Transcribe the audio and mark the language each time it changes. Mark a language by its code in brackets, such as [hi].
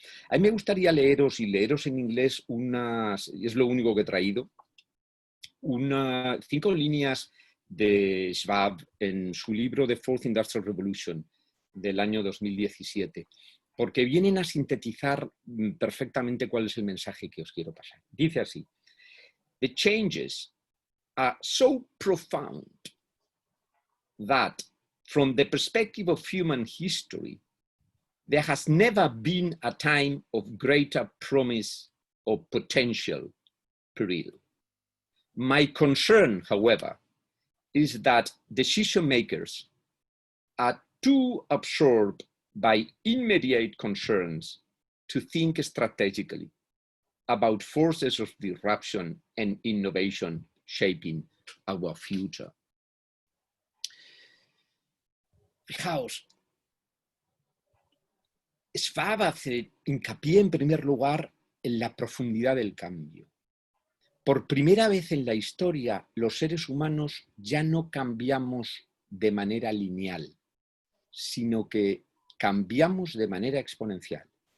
[es] A mí me gustaría leeros en inglés y es lo único que he traído, 5 líneas de Schwab en su libro The Fourth Industrial Revolution del año 2017, porque vienen a sintetizar perfectamente cuál es el mensaje que os quiero pasar. Dice así: [en] The changes are so profound that, from the perspective of human history, there has never been a time of greater promise or potential peril. My concern, however, is that decision makers are too absorbed by immediate concerns to think strategically about forces of disruption and innovation shaping our future. [es] Fijaos, Schwab hace hincapié en primer lugar en la profundidad del cambio. Por primera vez en la historia, los seres humanos ya no cambiamos de manera lineal, sino que cambiamos de manera exponencial.